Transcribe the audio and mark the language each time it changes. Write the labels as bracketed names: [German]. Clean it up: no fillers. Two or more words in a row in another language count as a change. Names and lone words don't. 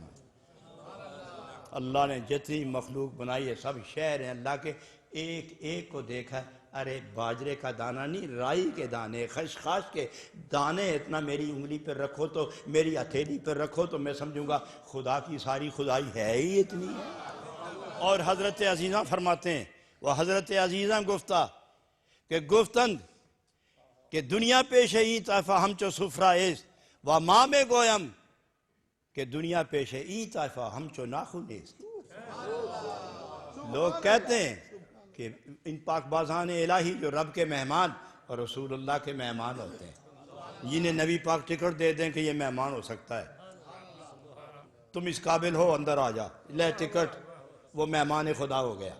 [Urdu] اللہ نے جتنی مخلوق بنائی ہے سب شہر ہیں اللہ کے، ایک ایک کو دیکھا، ارے باجرے کا دانہ نہیں، رائی کے دانے، خشخاش کے دانے اتنا میری انگلی پر رکھو تو، میری ہتھیلی پر رکھو تو میں سمجھوں گا خدا کی ساری خدائی ہے ہی اتنی ہے. اور حضرت عزیزاں فرماتے ہیں، وہ [Persian] حضرت عزیزاں گفتہ کہ گفتند کہ دنیا پیش این طائفہ ہمچو سفرہ ایست و ما میں گویم کہ دنیا پیش این طائفہ ہمچو ناخن ایست. [Urdu] لوگ کہتے ہیں کہ ان پاک بازان الہی جو رب کے مہمان اور رسول اللہ کے مہمان ہوتے ہیں، جنہیں نبی پاک ٹکٹ دے دیں کہ یہ مہمان ہو سکتا ہے، تم اس قابل ہو اندر آ جا، لے ٹکٹ، وہ مہمان خدا ہو گیا.